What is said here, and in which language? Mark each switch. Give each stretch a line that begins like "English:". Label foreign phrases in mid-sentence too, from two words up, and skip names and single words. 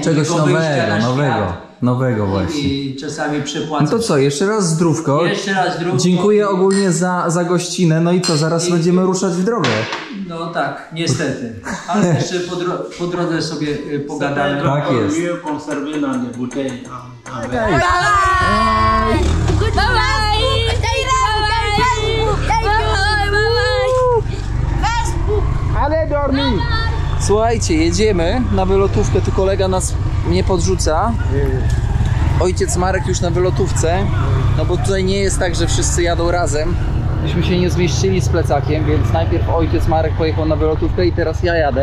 Polish: Czegoś tego wyjścia na nowego świat właśnie. i czasami przepłacą. No to co, jeszcze raz zdrówko. Jeszcze raz zdrówko. Dziękuję ogólnie za gościnę, no i co, zaraz będziemy ruszać w drogę. No tak, niestety. Ale jeszcze po drodze sobie pogadamy. Tak jest.
French: Mieux conservé dans des bouteilles en verre.
English: Bye bye.
French: Allez dormir.
Polish: Słuchajcie, jedziemy na wylotówkę, tu kolega mnie podrzuca. Ojciec Marek już na wylotówce, no bo tutaj nie jest tak, że wszyscy jadą razem. Byśmy się nie zmieścili z plecakiem, więc najpierw ojciec Marek pojechał na wylotówkę i teraz ja jadę.